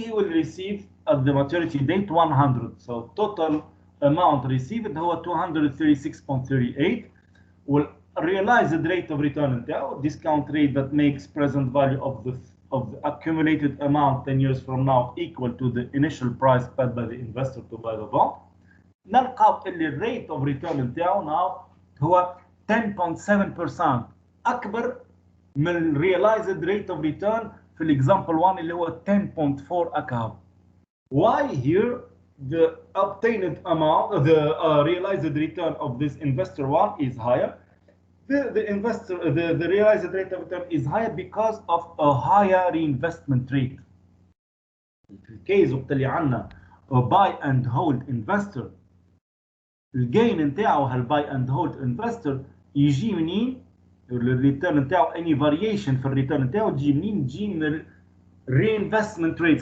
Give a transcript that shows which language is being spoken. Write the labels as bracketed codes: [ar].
[en] He will receive at the maturity date 100. So total amount received [ar] هو [en] 236.38. Will realize the rate of return [ar] نتاعو, [en] discount rate that makes present value of the accumulated amount 10 years from now equal to the initial price paid by the investor to buy the bond. [ar] نلقى اللي [en] rate of return [ar] نتاعو now هو 10.7%, أكبر من [en] realized rate of return [ar] في example 1 اللي هو 10.4 أكهو. [en] Why here the obtained amount, the realized return of this investor 1 is higher? The realized rate of return is higher because of a higher reinvestment rate. [ar] في الكيس وقت اللي عندنا [en] a buy and hold investor, [ar] الجين نتاعو هالbuy and hold investor يجي منين؟ الريتيرن نتاعو any variation في الريتيرن نتاعو تجي منين؟ تجي من [en] reinvestment rate.